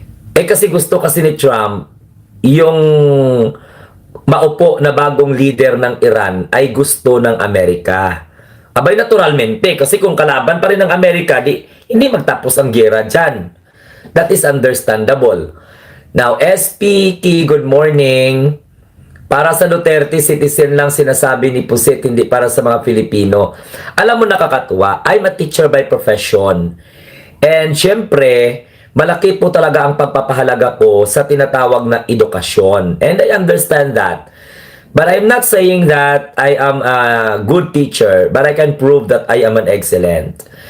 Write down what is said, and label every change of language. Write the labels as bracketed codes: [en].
[tl] Kasi gusto kasi ni Trump, yung maupo na bagong leader ng Iran ay gusto ng Amerika. Abay, naturalmente, kasi kung kalaban pa rin ng Amerika, hindi magtapos ang gera dyan. [en] That is understandable. Now, SPK, good morning. [tl] Para sa Duterte, citizen lang sinasabi ni Pusit, hindi para sa mga Filipino. Alam mo, nakakatuwa. [en] I'm a teacher by profession. [tl] And syempre, malaki po talaga ang pagpapahalaga ko sa tinatawag na edukasyon. [en] And I understand that. But I'm not saying that I am a good teacher, but I can prove that I am an excellent.